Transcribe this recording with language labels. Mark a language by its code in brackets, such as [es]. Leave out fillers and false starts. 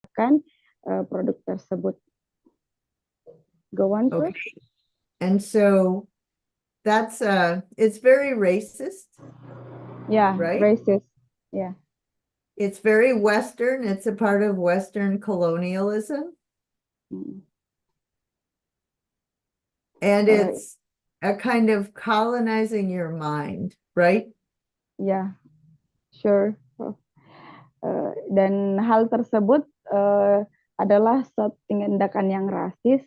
[id] menggunakan produk tersebut. [en] Go on, Prof. Okay. And so that's it's very racist. Yeah, right? racist. Yeah. It's very Western. It's a part of Western colonialism. Mm. And it's a kind of colonizing your mind, right? Yeah, sure, Prof. [id] Dan hal tersebut adalah suatu tindakan yang rasis.